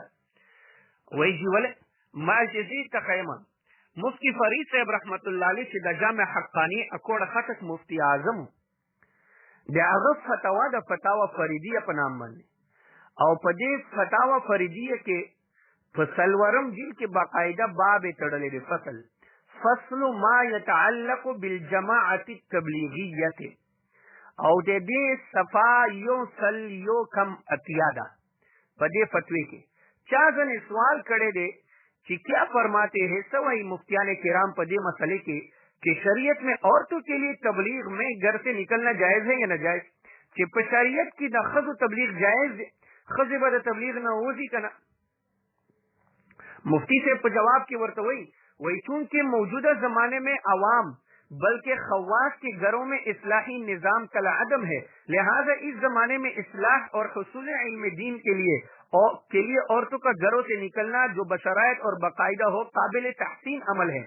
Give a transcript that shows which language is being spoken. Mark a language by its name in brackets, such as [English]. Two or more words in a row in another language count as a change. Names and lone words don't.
[Pashto] وایي چې ولې ما چې دې ته ښیم مفتی فرید صاحب رحمت الله علیه چې د جامع حقانی اکوړه خټک مفتی اعظم د هغه فتوا د فتاوا فریدیه په نام باندې او په دې فتاوا فریدیه کې په څلورم جلد کې باقاعده باب یې تړلی دی [Arabic] فصل ما یتعلق بالجماعة التبلیغیة [Pashto] او د دې صفا یو سل یو کم اتیا ده. په دې فتوی کې چا ځنې سوال کړی دی چې [Urdu] کیا فرماتے ہیں سوئی مفتیان کرام [Pashto] په دې مسئلے کې [Urdu] کہ شریعت میں عورتوں کے لیے تبلیغ میں گھر سے نکلنا جائز ہے یا ناجائز؟ [Pashto] چې په شریعت کې د ښځو تبلیغ جائز دی ښځې به د تبلیغ نه وځي که نه؟ مفتی صاحب په جواب کې ورته وایي [Urdu] چونکہ موجودہ زمانے میں عوام بلکہ خواص کے گھروں میں اصلاحی نظام کل عدم ہے لہذا اس زمانے میں اصلاح اور حصول علم دین کے لیے عورتوں کا گھروں سے نکلنا جو بشرائط اور باقاعدہ ہو قابل تحسین عمل ہے.